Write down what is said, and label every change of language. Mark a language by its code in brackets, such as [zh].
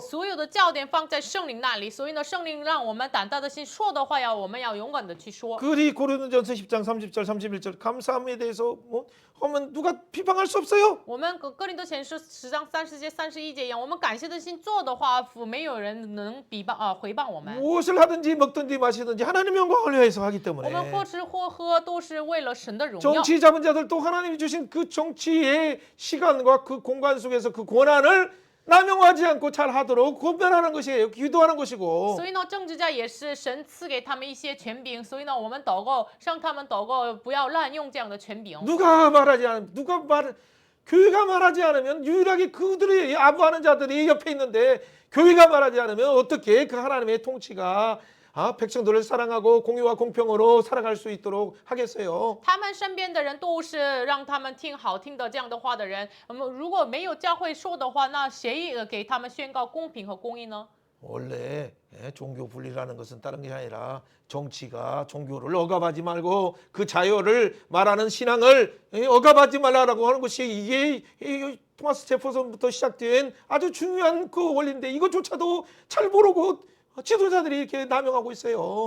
[zh] 所有的焦点放在圣灵那里，所以呢，圣灵让我们胆大的心说的话我们要勇敢的去说。 [ko] 그리 고린도전서 10장 30절 31절 감사함에 대해서 뭐 하면 누가 비방할 수 없어요. [zh] 我们哥林多前书10章30节31节一样，我们感谢的心做的话，没有人能回谤我们。 [ko] 무엇을 하든지 먹든지 마시든지 하나님의 영광을 위해서 하기 [zh] 我们 [ko] 때문에 [zh] 或吃或喝都是为了神的荣耀。 [ko] 정치 잡은 자들도 하나님이 주신 그 정치의 시간과 그 공간 속에서 그 권한을 남용하지 않고 잘 하도록 권면하는 것이에요. 기도하는 것이고. [zh] 所以呢，政治家也是神赐给他们一些权柄，所以呢，我们祷告，让他们祷告，不要滥用这样的权柄。 [ko] 교회가 말하지 않으면 유일하게 그들이 아부하는 자들이 옆에 있는데 교회가 말하지 않으면 어떻게 그 하나님의 통치가 백성들을 사랑하고 공의와 공평으로 살아갈 수 있도록 하겠어요. [zh] 他们身边的人都是让他们听好听的这样的话的人。如果没有教会说的话，那谁给他们宣告公平和公义呢？ [ko] 원래 종교 분리라는 것은 다른 게 아니라 정치가 종교를 억압하지 말고 그 자유를 말하는 신앙을 억압하지 말라라고 하는 것이 이게 토마스 제퍼슨부터 시작된 아주 중요한 그 원리인데 이것조차도 잘 모르고 지도자들이 이렇게 남용하고 있어요.